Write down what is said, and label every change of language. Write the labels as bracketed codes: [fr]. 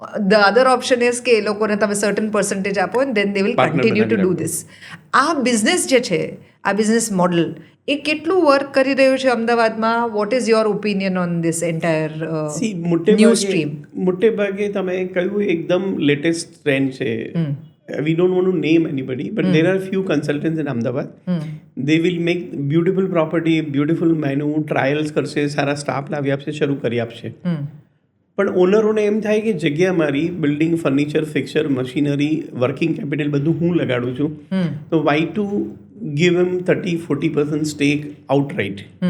[en] the other option is [gu] કે એ લોકોને તમે [en] Certain percentage આપો and then they will continue to do this. [gu] આ બિઝનેસ જે છે, આ બિઝનેસ મોડલ એ કેટલું વર્ક કરી રહ્યું છે અમદાવાદમાં? [en] What is your opinion on this entire news stream? [gu] મોટે ભાગે તમે કહ્યું એકદમ લેટેસ્ટ ટ્રેન્ડ છે. [en] We don't want to name anybody, but there are few consultants in Ahmedabad. They will make beautiful property, beautiful menu, trials [gu] કરશે, સારા staff લાવી આપશે, શરૂ કરી આપશે. પણ ઓનરોને એમ થાય કે જગ્યા મારી, building, furniture, fixture, machinery, working capital બધું હું લગાડું છું, તો [en] Why to give એમ 30-40% stake outright.